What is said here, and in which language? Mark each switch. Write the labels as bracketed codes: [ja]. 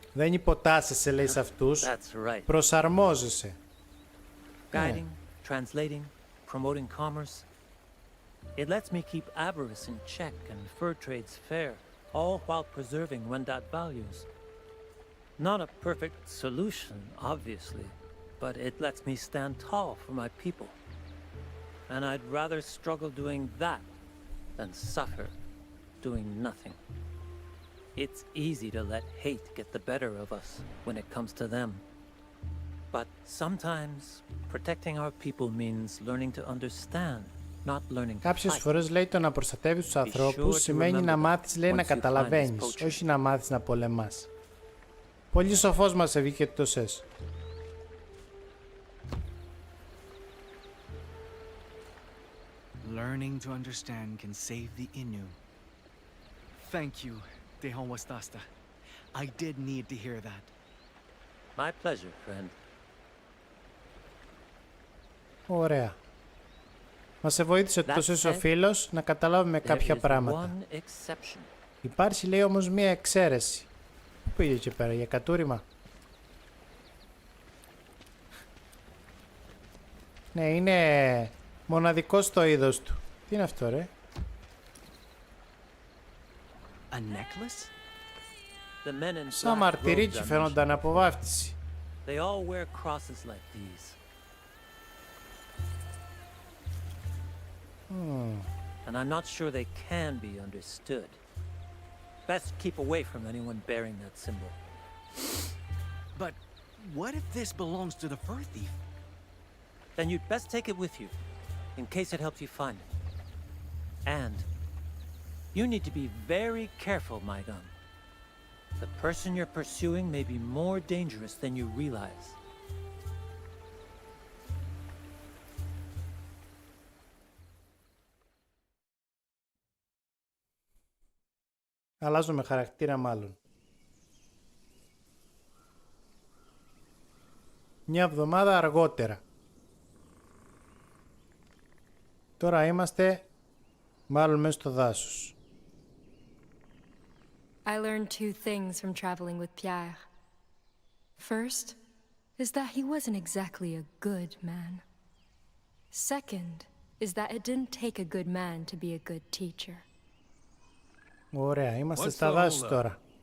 [el] Δεν υποτάσσεσαι, λέει, σε αυτούς. Προσαρμόζεσαι. [en] Guiding, translating, promoting commerce. It lets me keep avarice in check and fur trades fair, all while preserving Wendat values. Not a perfect solution, obviously, but it lets me stand tall for my people. And I'd rather struggle doing that than suffer doing nothing. It's easy to let hate get the better of us when it comes to them. But sometimes protecting our people means learning to understand, not learning to fight. [el] Κάποιες φορές, λέει, το να προστατεύεις τους ανθρώπους σημαίνει να μάθεις, λέει, να καταλαβαίνεις, όχι να μάθεις να πολεμάς. Πολύ σοφός μας βγήκε το σες. [en] Learning to understand can save the Innu. Thank you, Tehon Wastasta. I did need to hear that. My pleasure, friend. [el] Ωραία. Μας βοήθησε τόσο ο φίλος να καταλάβουμε κάποια πράγματα. Υπάρχει, λέει, όμως μία εξαίρεση. Πού πήγε εκεί πέρα, για κατούριμα? Ναι, είναι μοναδικός στο είδος του. Τι είναι αυτό, ρε? [en] A necklace? [el] Σαν μαρτυρίτσι φαίνονταν από βάφτιση. [en] They all wear crosses like these. And I'm not sure they can be understood. Best keep away from anyone bearing that symbol. But what if this belongs to the fur thief? Then you'd best take it with you, in case it helps you find it. And you need to be very careful, my gun. The person you're pursuing may be more dangerous than you realize. [el] Αλλάζουμε χαρακτήρα μάλλον. Μια εβδομάδα αργότερα. Τώρα είμαστε μάλλον μέσα στο δάσος. [en] I learned two things from traveling with Pierre. First is that he wasn't exactly a good man. Second is that it didn't take a good man to be a good teacher. [el] Ωραία, είμαστε στα δάση τώρα.